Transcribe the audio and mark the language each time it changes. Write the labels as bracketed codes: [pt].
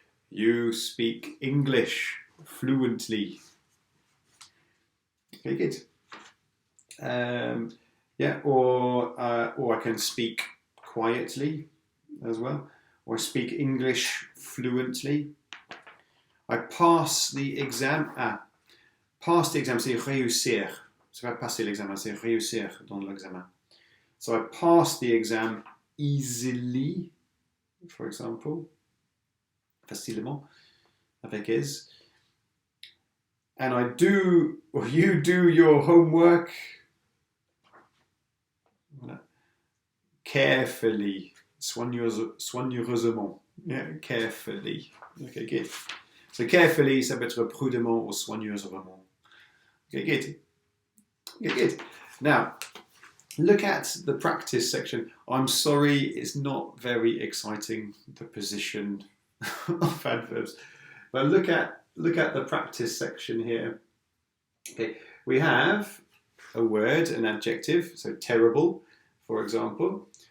[en] You speak English fluently. Okay, good. Yeah, or I can speak quietly as well, or speak English fluently. I pass the exam. [fr] Pass the exam, c'est réussir. C'est pas passer l'examen, c'est réussir dans l'examen. [en] So I pass the exam easily, for example, [fr] facilement, avec aise. [en] And I do, or you do your homework carefully, soigneusement. Yeah, carefully. Okay, good. So carefully, [fr] ça peut être prudemment ou soigneusement. [en] Okay, good. Okay, good. Now, look at the practice section. I'm sorry, it's not very exciting, the position of adverbs. But look at the practice section here. Okay, we have a word, an adjective, so terrible, for example.